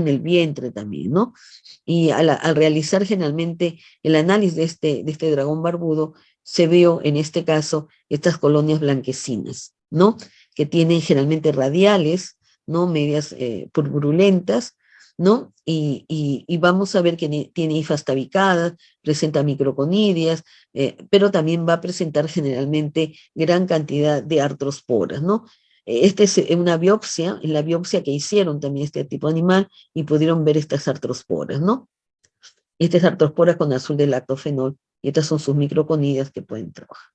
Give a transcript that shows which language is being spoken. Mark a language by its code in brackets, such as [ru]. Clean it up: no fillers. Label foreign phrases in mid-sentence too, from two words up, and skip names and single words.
[es] En el vientre también, ¿no? Y al realizar generalmente el análisis de este dragón barbudo, se vio en este caso estas colonias blanquecinas, ¿no? Que tienen generalmente radiales, ¿no? Medias purpurentas, ¿no? Y vamos a ver que tiene hifas tabicadas, presenta microconidias, pero también va a presentar generalmente gran cantidad de artrosporas, ¿no? Esta es una biopsia, en la biopsia que hicieron también este tipo de animal y pudieron ver estas artrosporas, ¿no? Estas artrosporas con azul de lactofenol Y estas son sus microconidias que pueden trabajar.